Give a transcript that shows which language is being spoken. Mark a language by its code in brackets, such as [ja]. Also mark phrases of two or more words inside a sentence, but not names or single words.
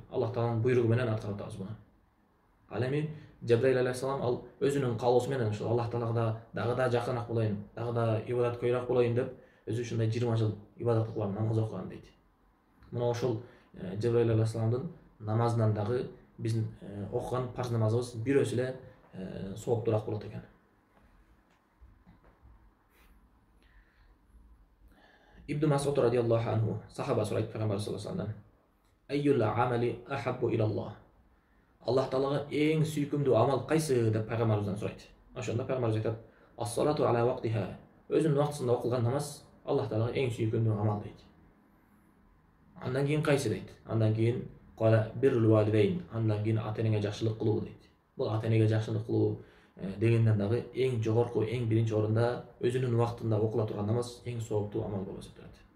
[ky] Аллах Тааланын буйругу менен аткарып атабыз буну. Ал эми Жабраил алейхиссалам ал өзүнүн каалоосу менен ошол Аллах Таалага дагы да жакыныраак болоюн, дагы да ибадаткөйрөөк болоюн деп өзү ушундай 20 жыл ибадат кылган, намаз окуган дейт. Мына ошол Жабраил алейхиссаламдын намазынан дагы биздин окуган парз намазыбыз бирөөсү эле сооптуураак болот экен. Ибн Масуд [ar] رضي الله عنه [ky] сахаба сурайт Пайгамбар [ar] صلى الله عليه وسلم: "أي الأعمال أحب إلى الله?" [ky] Аллах Таалага эң сүйкүмдүү амал кайсы деп пайгамбарыбыздан сурайт. Ошондо пайгамбарыбыз айтат: [ar] "الصلاة على وقتها." [ky] Өзүнүн убактысында окулган намаз Аллах Таалага эң сүйкүмдүү амал дейт. Андан кийин кайсы дейт? Андан кийин [ar] قال بر الوالدين, [ky] андан кийин ата-энеңе жакшылык кылуу дейт. Бул ата-энеге жакшылык кылуу дегенден дагы эң жогорку, эң биринчи орунда өзүнүн убактында окула турган намаз эң сооптуу амал болуп эсептелет.